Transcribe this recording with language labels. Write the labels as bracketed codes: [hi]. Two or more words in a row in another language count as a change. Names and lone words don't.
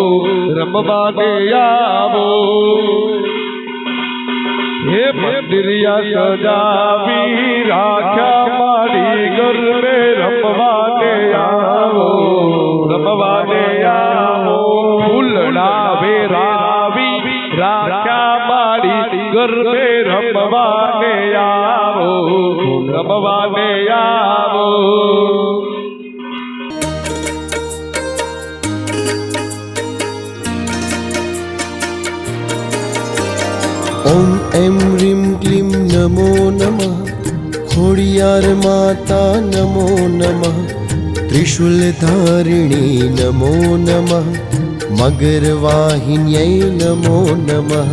[gu] હે મંદિરિયા સજાવી રાખ્યા મારી ગરબે રમવાને આવો ફૂલડા વેરાવી રાખ્યા મારી ગરબે રમવાને આવો [sa] ओम ऐं ह्रीं क्लीं नमो नमः खोडियार माता नमो नमः त्रिशूलधारिणी नमो नमः मगरवाहिन्यै नमो नमः